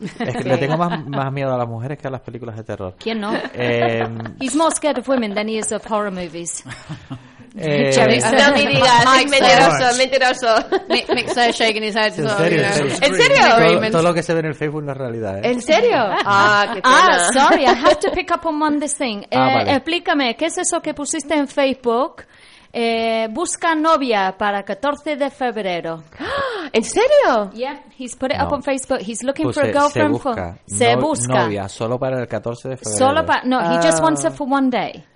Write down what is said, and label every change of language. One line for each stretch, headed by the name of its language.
Spanish: Es que le tengo más miedo a las mujeres que a las películas de terror. ¿Quién no?
English: He's more scared of women than he is of horror movies.
Spanish: Mentiroso.
English: Mick's there shaking his head.
Spanish: ¿En serio? Todo lo que se ve en el Facebook no es realidad, ¿eh? ¿En serio?
English: Sorry, I have to pick up on one this thing.
Spanish: Explícame, ¿qué es eso que pusiste en Facebook? Busca novia para 14 de febrero. ¿En serio?
English: Yeah, he's put it up on Facebook. He's looking for a girlfriend.
Spanish: Se busca. Novia, solo para el 14 de febrero.
English: He just wants her for one day.